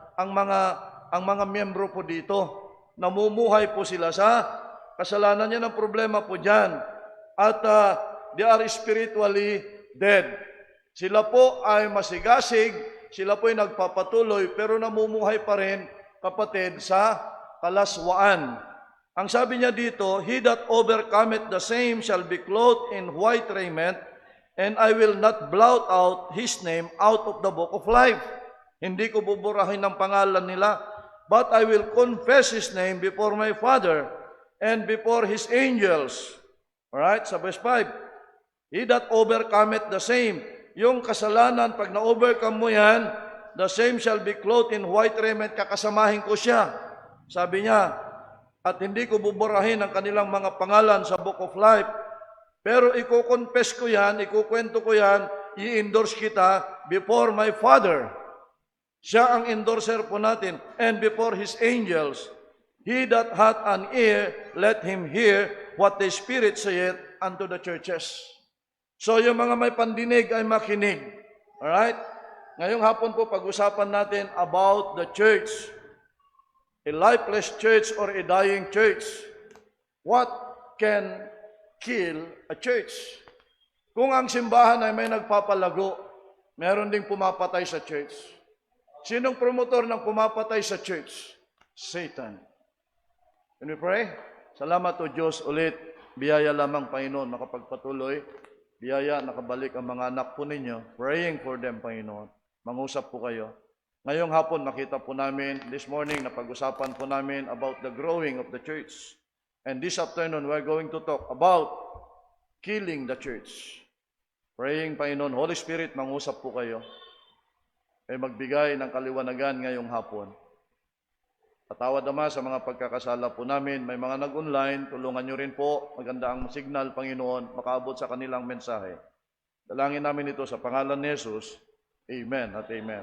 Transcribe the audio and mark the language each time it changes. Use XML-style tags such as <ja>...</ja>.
<tl>Ang mga miyembro po dito, namumuhay po sila sa kasalanan. Yan ang problema po dyan. At</tl> <en>they are spiritually dead.</en> <tl>Sila po ay masigasig, sila po ay nagpapatuloy, pero namumuhay pa rin, kapatid, sa kalaswaan. Ang sabi niya dito,</tl> <en>he that overcometh the same shall be clothed in white raiment, and I will not blot out his name out of the book of life.</en> <tl>Hindi ko buburahin ang pangalan nila,</tl> <en>but I will confess his name before my Father and before his angels. Alright, sa verse 5. He that overcometh the same.</en> <tl>Yung kasalanan, pag na-overcome mo yan,</tl> <en>the same shall be clothed in white raiment,</en> <tl>kakasamahin ko siya. Sabi niya, at hindi ko buburahin ang kanilang mga pangalan sa book of life. Pero iko-confess ko yan, ikukwento ko yan, i-endorse kita before my Father. Siya ang endorser po natin.</tl> <en>And before His angels, he that hath an ear, let him hear what the Spirit saith unto the churches.</en> <tl>So yung mga may pandinig ay makinig. Alright? Ngayong hapon po pag-usapan natin</tl> <en>about the church. A lifeless church or a dying church. What can kill a church?</en> <tl>Kung ang simbahan ay may nagpapalago, meron ding pumapatay sa church. Sinong promotor ng pumapatay sa church? Satan.</tl> <en>Can we pray?</en> <tl>Salamat o Diyos ulit. Biyaya lamang, Panginoon, makapagpatuloy. Biyaya, nakabalik ang mga anak po ninyo.</tl> <en>Praying for them,</en> <tl>Panginoon. Mangusap po kayo. Ngayong hapon, makita po namin,</tl> <en>this morning,</en> <tl>napag-usapan po namin</tl> <en>about the growing of the church. And this afternoon, we're going to talk about killing the church.</en> <tl>Praying, Panginoon, Holy Spirit, mangusap po kayo. Ay magbigay ng kaliwanagan ngayong hapon. Patawad Ama sa mga pagkakasala po namin. May mga nag-online, tulungan nyo rin po. Maganda ang signal, Panginoon, makaabot sa kanilang mensahe. Dalangin namin ito sa pangalan ni Jesus. Amen at amen.</tl>